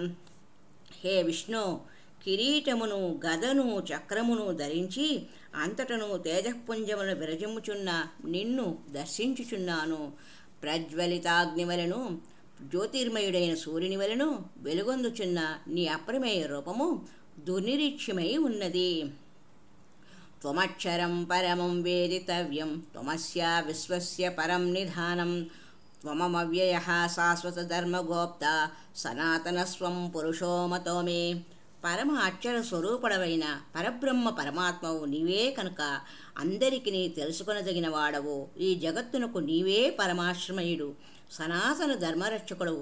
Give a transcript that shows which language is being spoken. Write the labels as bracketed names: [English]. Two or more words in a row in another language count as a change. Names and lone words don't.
[Telugu] హే విష్ణు, కిరీటమును, గదను, చక్రమును ధరించి అంతటను తేజఃపుంజమును విరజిమ్ముచున్న నిన్ను దర్శించుచున్నాను. ప్రజ్వలితాగ్నివలను, జ్యోతిర్మయుడైన సూర్యుని వలను వెలుగొందుచున్న నీ అప్రమేయ రూపము దుర్నిరీక్ష్యమై ఉన్నది. [Sanskrit] త్వమక్షరం పరమం వేదితవ్యం త్వమస్య విశ్వస్య పరం నిధానం త్వమవ్యయః శాశ్వత ధర్మగోప్త సనాతనస్వం పురుషో మతో మే. [Telugu] పరమ అక్షర స్వరూపుడవైన పరబ్రహ్మ పరమాత్మవు నీవే కనుక అందరికి నీ తెలుసుకొనదగిన వాడవు. ఈ జగత్తునకు నీవే పరమాశ్రమయుడు, సనాతన ధర్మరక్షకుడవు.